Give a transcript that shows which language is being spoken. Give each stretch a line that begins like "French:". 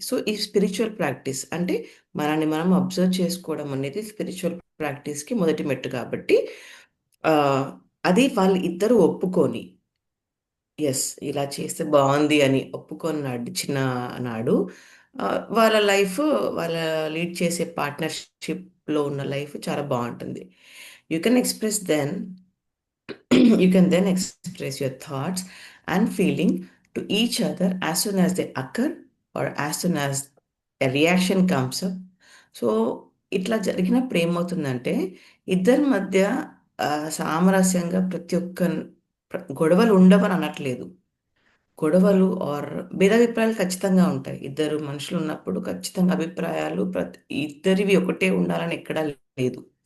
Telugu: So ఈ spiritual practice అంటే మనల్ని మనం అబ్జర్వ్ చేసుకోవడం అనేది స్పిరిచువల్ ప్రాక్టీస్కి మొదటి మెట్టు కాబట్టి ఆ, అది వాళ్ళు ఇద్దరు ఒప్పుకొని, ఎస్ ఇలా చేస్తే బాగుంది అని ఒప్పుకొని నడిచిన నాడు ఆ, వాళ్ళ లైఫ్, వాళ్ళ లీడ్ చేసే పార్ట్నర్షిప్లో ఉన్న లైఫ్ చాలా బాగుంటుంది.
English: You can express then You can then express your thoughts and feeling to each other as soon as they occur or as soon as a reaction comes up.
Telugu: So ఇట్లా జరిగినప్పుడు ఏమవుతుందంటే ఇద్దరి మధ్య సామరస్యంగా ప్రతి ఒక్క గొడవలు ఉండవని అనట్లేదు. గొడవలు ఆర్ భేదాభిప్రాయాలు ఖచ్చితంగా ఉంటాయి. ఇద్దరు మనుషులు ఉన్నప్పుడు ఖచ్చితంగా అభిప్రాయాలు ఇద్దరివి ఒకటే ఉండాలని ఎక్కడా లేదు.